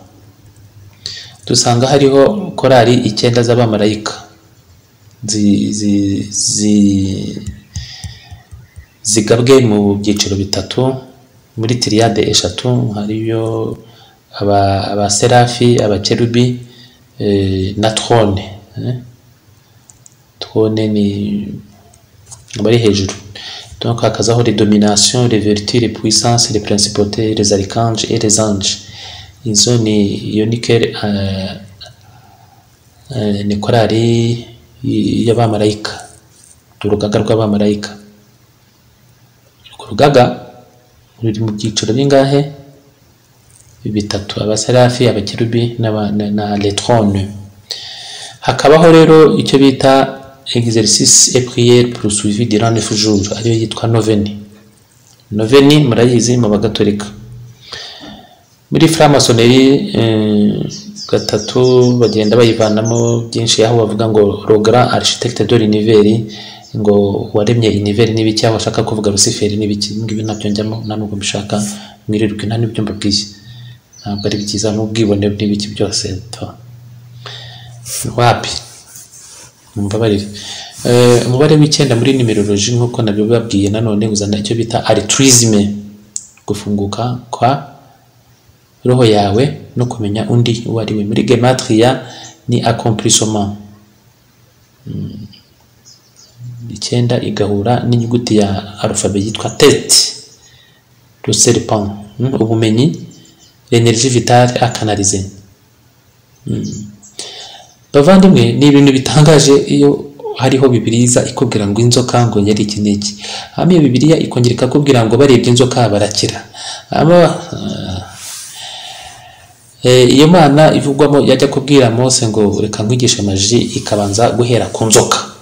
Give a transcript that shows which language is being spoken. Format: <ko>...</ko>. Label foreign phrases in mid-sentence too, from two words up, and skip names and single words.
<rw>Dusanga hariho korali 9 z'abamarayika zigabwe mu byiciro bitatu, muri triade eshatu, hariyo abaserafi, abakerubi na trone. Trone ni bari hejuru.</rw> <fr>Donc hakazaho les dominations, les vertus, les puissances, les principautés, les archanges et les anges.</fr> <rw>Izo ni yoniker ni korali y'abamarayika, urugaga rw'abamarayika. Urugaga ruri mu byiciro bingahe? Bitatu: abaserafi, abakerubi na</rw> <fr>les trônes.</fr> <rw>Hakabaho rero icyo bita</rw> <fr>exercice et prière pour suivi durant 9 jours,</fr> <rw>ariyo yitwa noveni. Noveni murayizi mu bagatolika. Muri franc-maçonnerie gatatu bagenda bayivanamo byinshi, aho bavuga ngo</rw> <fr>le grand architecte de l'univers,</fr> <rw>ngo waremye univers n'ibiki, aho bashaka kuvuga Lucifer n'ibiki. Ngibi nabyo njyamo nubwo mbishaka mwirirwe nta n'ibyo mbabwiye, ntabwo ari byiza n'ubwibone n'ibiki byose wapi mumbabarire. Umubare w'9 muri numerologie nk'uko nabyo babwiye, nanone uzana icyo bita altruisme, gufunguka kwa roho yawe no kumenya undi uwo ari we. Muri gematria ni accomplissement. 9 igahura n'inyuguti ya alphabet yitwa</rw> <fr>tête, le serpent, ubumenyi, l'énergie vitale à canaliser.</fr> <rw>Bavandimwe, ni ibintu bitangaje iyo hariho Bibiliya ikubwira ngo inzoka ngo yari iki n'iki, hanyuma Bibiliya ikongera ikakubwira ngo barebye inzoka barakira. Iyo Mana ivugwamo yajya kubwira Mose ngo reka nkwigishe maji, ikabanza guhera ku nzoka.</rw>